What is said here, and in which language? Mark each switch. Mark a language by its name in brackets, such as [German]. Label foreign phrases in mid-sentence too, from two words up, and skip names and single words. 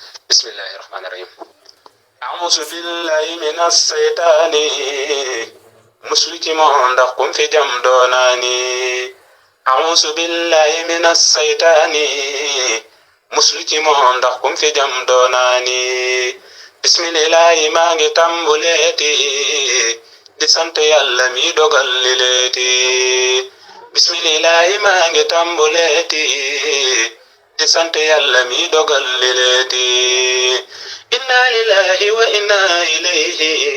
[Arabic] بسم الله الرحمن الرحيم. أعوذ بالله من الشيطان. [Wolof] Muslu ci moom ndax kum fi jam doonaani. [Arabic] أعوذ بالله من الشيطان. [Wolof] Muslu ci moom ndax kum fi jam doonaani. Bismillahi maa ngi tàmbuleeti. Di sant Yàlla mi dogal li leeti. Bismillahi maa ngi tàmbuleeti. Di sant Yàlla mi dogal li leeti. [Arabic] إنا لله وإنا إليه.